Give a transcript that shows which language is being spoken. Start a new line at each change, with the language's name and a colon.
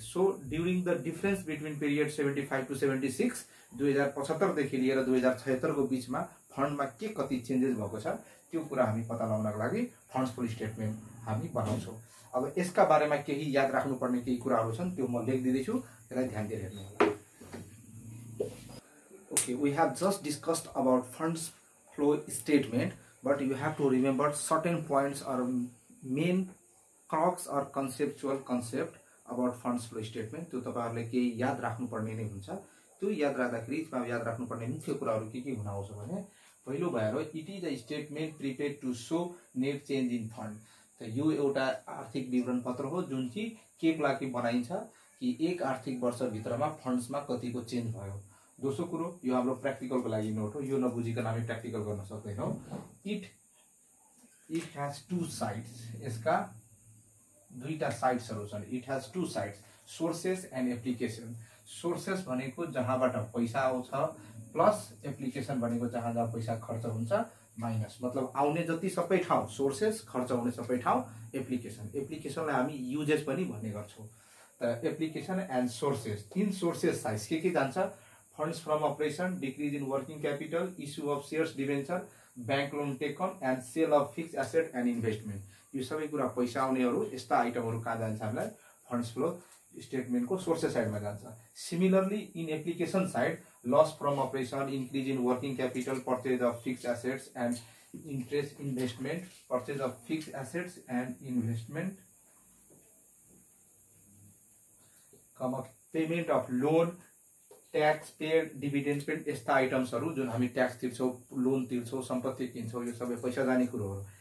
English: So during the difference between period 75 to 76,
Nepali: 2075 देखि लिएर 2076 को बीचमा फन्डमा के कति चेन्जेस भएको छ त्यो कुरा हामी पत्ता लगाउनको लागि फन्ड्स फ्लो स्टेटमेन्ट हामी बनाउँछौं। अब यसका बारेमा केही याद राख्नुपर्ने केही कुराहरू छन्, त्यो म लेखिदिदै छु, त्यसलाई ध्यान दिएर हेर्नु होला।
English: Okay, we have just discussed about funds flow statement, but you have to remember certain points or main crux or conceptual concept about funds flow statement.
Nepali: त्यो तपाईहरुले के याद राख्नुपर्ने नै हुन्छ। त्यो याद राख्दाखेरि यसमा याद राख्नुपर्ने मुख्य कुराहरू के हुन आउँछ भने, पहिलो भएर
English: It is a statement prepared to show net change in fund.
Nepali: त यो एउटा आर्थिक विवरण पत्र हो जुन कि के लागि बनाइन्छ कि एक आर्थिक वर्ष भित्रमा फन्ड्समा कतिको चेन्ज भयो। दोस्रो कुरो, यो हाम्रो प्र्याक्टिकलको लागि नोट हो, यो नबुझिकन हामी प्र्याक्टिकल गर्न सक्दैनौं।
English: it has two sides,
Nepali: यसका दुईटा साइड्सहरु छन्।
English: It has two sides, sources and application.
Nepali: Sources भनेको जहाँबाट पैसा आउँछ, प्लस एप्लिकेसन भनेको जहाँ पैसा खर्च हुन्छ, माइनस। मतलब आउने जति सबै ठाउँ सोर्सेस, खर्च हुने सबै ठाउँ एप्लिकेसन। एप्लिकेसनलाई हामी युजेस पनि भन्ने गर्छौं। त application and sources.
English: in sources side
Nepali: के जान्छ?
English: Funds from operation, decrease in working capital, issue of shares debenture, bank loan taken, and sale of fixed asset and investment.
Nepali: यो सबै कुरा पैसा आउनेहरु, यस्ता आइटमहरु कहाँ जान्छ हामीलाई? फन्ड्स फ्लो स्टेटमेन्टको सोर्सेस साइडमा जान्छ।
English: similarly in application side, loss from operation, increase in working capital, purchase of fixed assets and interest investment, purchase of fixed assets and investment, payment of loan, tax paid, dividend paid,
Nepali: यस्ता आइटम्सहरु जुन हामी tax तिर्छौं, loan तिर्छौं, सम्पत्ति किन्छौं, यो सबै पैसा जाने कुरोहरु।